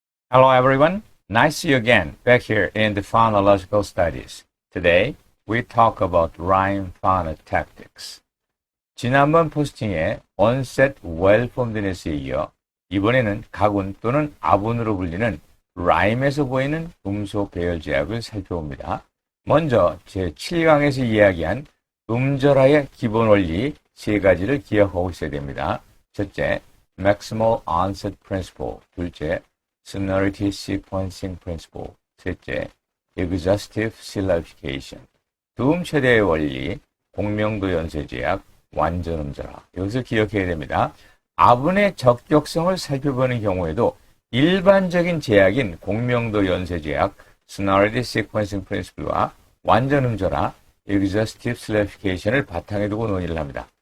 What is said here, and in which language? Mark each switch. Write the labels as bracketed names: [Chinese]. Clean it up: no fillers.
[English] Hello everyone, nice to see you again back here in the phonological studies. Today we talk about rhyme phonotactics. [Korean] 지난번 포스팅에 onset well-formedness에 이어 이번에는 가군 또는 아분으로 불리는 rhyme에서 보이는 음소 배열 제약을 살펴봅니다. 먼저 제7강에서 이야기한 음절화의 기본 원리 세 가지를 기억하고 있어야 됩니다. 첫째, [English] maximal onset principle. [Korean] 둘째, [English] sonority sequencing principle. [Korean] 셋째, [English] exhaustive syllabification. [Korean] 두음 최대의 원리, 공명도 연쇄 제약, 완전 음절화. 이것을 기억해야 됩니다. 아분의 적격성을 살펴보는 경우에도 일반적인 제약인 공명도 연쇄 제약, sonority sequencing principle와 완전 음절화, exhaustive syllabification을 바탕에 두고 논의를 합니다.